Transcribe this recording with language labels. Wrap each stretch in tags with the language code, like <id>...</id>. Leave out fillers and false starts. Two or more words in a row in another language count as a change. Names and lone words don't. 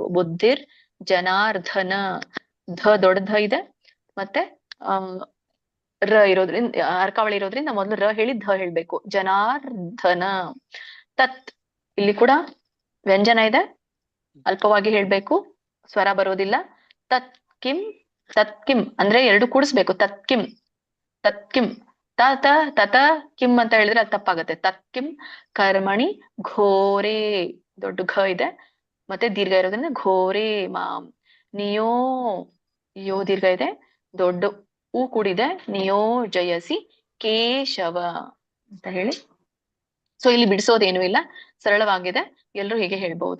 <sa>ಬುದ್ಧಿರ್ ಜನಾರ್ದನ</sa> <kn>ದೊಡ್ಡ ಇದೆ, ಮತ್ತೆ ರ ಇರೋದ್ರಿಂದ ಅರ್ಕಾವಳಿ ಇರೋದ್ರಿಂದ ಮೊದಲು ರ ಹೇಳಿ ಧ ಹೇಳ್ಬೇಕು. ಜನಾರ್ದನ. ತತ್ ಇಲ್ಲಿ ಕೂಡ ವ್ಯಂಜನ ಇದೆ, ಅಲ್ಪವಾಗಿ ಹೇಳ್ಬೇಕು, ಸ್ವರ ಬರೋದಿಲ್ಲ.</kn> <sa>ತತ್ ಕಿಂ</sa> <kn>ಅಂದ್ರೆ 2 ಕೂಡಿಸ್ಬೇಕು.</kn> <sa>ತತ್ ಕಿಂ ತತ ಕಿಂ</sa> <kn>ಅಂತ ಹೇಳಿದ್ರೆ ಅದು ತಪ್ಪಾಗತ್ತೆ.</kn> <sa>ತತ್ ಕಿಂ ಕರ್ಮಣಿ ಘೋರೆ</sa> <kn>ದೊಡ್ಡ ಘ ಇದೆ, ಮತ್ತೆ ದೀರ್ಘ ಇರೋದ್ರಿಂದ</kn> <sa>ಘೋರೆ ಮಾಂ.</sa> <kn>ಯೋ ದೀರ್ಘ ಇದೆ, ದೊಡ್ಡ ಹೂ ಕೂಡಿದೆ.</kn> <sa>ನಿಯೋಜಯಸಿ ಕೇಶವ</sa> <kn>ಅಂತ ಹೇಳಿ. ಸೊ ಇಲ್ಲಿ ಬಿಡಿಸೋದೇನು ಇಲ್ಲ, ಸರಳವಾಗಿದೆ, ಎಲ್ರು ಹೀಗೆ ಹೇಳ್ಬಹುದು.</kn>